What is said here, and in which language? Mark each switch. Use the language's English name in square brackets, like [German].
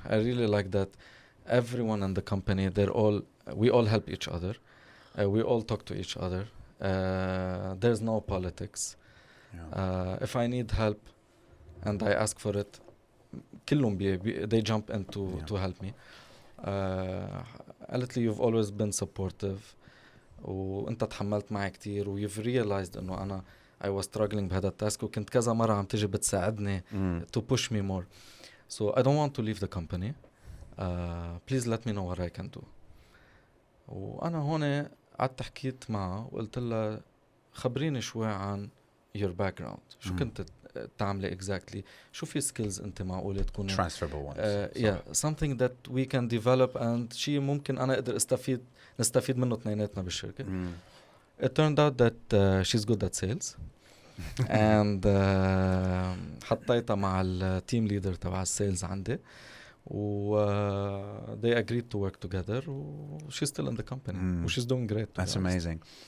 [English] I really like that everyone in the company, we all help each other. We all talk to each other. There's no politics. If I need help and I ask for it, [Arabic] كلهم [English] they jump in to help me. [Arabic] قالت لي [English] you've always been supportive [Arabic] وانت تحملت معي كتير و [English] you've realized [Arabic] انه انا [English] I was struggling [Arabic] بهذا التاسك وكنت كذا مرة عم تجي بتساعدني [English] to push me more. So I don't want to leave the company. Please let me know what I can do. [Arabic] وأنا هون قعدت حكيت معه وقلت له خبريني شوي عن [English] your background. [Arabic] شو كنت تعملي exactly؟ شو في skills أنت معقولة تكون [English] transferable ones. Something that we can develop and [Arabic] شيء ممكن أنا أقدر نستفيد منه اثنيناتنا بالشركة. [English] It turned out that she's good at sales and [Arabic] حطيتها مع التيم ليدر تبع السيلز عندي [English] و they agreed to work together she's still in the company she's doing great. That's amazing.